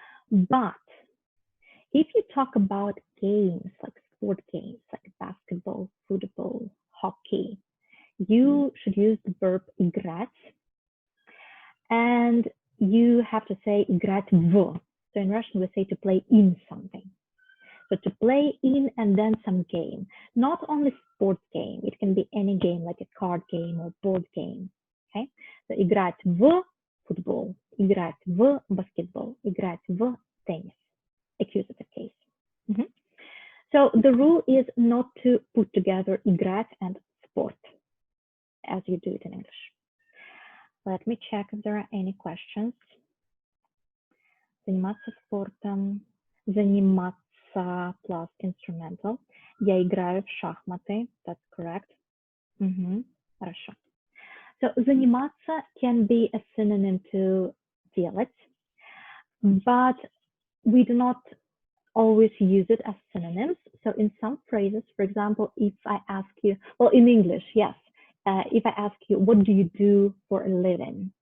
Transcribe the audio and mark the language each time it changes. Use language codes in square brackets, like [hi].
[en] But if you talk about games, like sport games, like basketball, football, hockey, you should use the verb играть. And you have to say [ru] играть в. [en] So in Russian, we say to play in something. So to play in and then some game. Not only sports game, it can be any game like a card game or board game. Okay? [ru] So играть в football, играть в basketball, играть в tennis. [en] Accusative case. So the rule is not to put together играть and sport as you do it in English. Let me check if there are any questions. [ru] Заниматься спортом. Заниматься [en] plus instrumental. [ru] Я играю в шахматы. [en] That's correct. [ru] Хорошо. [en] So заниматься can be a synonym to делать, but we do not always use it as synonyms. So in some phrases, for example, if I ask you, well, in English, yes, if I ask you, what do you do for a living?